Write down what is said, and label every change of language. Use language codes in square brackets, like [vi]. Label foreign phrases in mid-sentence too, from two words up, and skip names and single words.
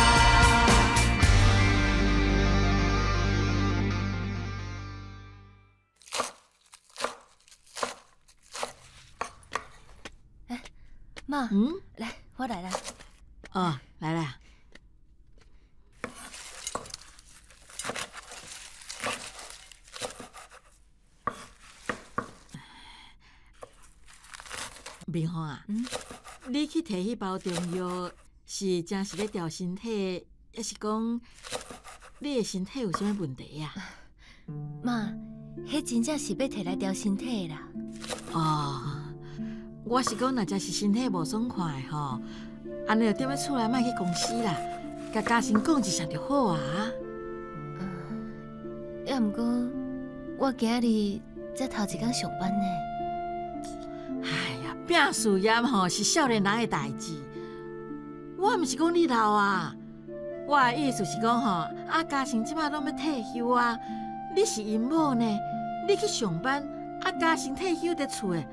[nan] 妈，来，我来了。哦，来了。明芳啊，你去摕迄包中药，是真是咧调身体，还是讲你的身体有啥物问题啊？妈，迄真正是要摕来调身体的啦。哦。我是讲，若真是身体无爽快吼，安尼就踮咧厝内，莫去公司啦，甲嘉欣讲一声就好啊。要毋过，我今日才头一天上班呢。哎呀，拼事业吼是少年人的代志。我毋是讲你老啊，我的意思是讲吼，嘉欣即摆拢要退休啊，你是因某呢，你去上班，嘉欣退休伫厝的。